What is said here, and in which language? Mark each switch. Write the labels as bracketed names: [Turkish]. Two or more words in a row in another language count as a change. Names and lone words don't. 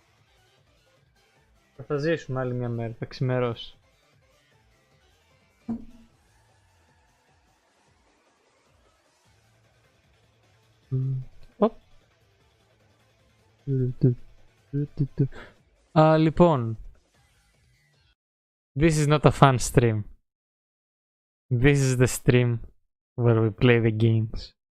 [Greek] Θα ζήσουμε άλλη μια μέρα, θα ξημερώσει. Λοιπόν. [English] This is not a fun stream. This is the stream where we play the games.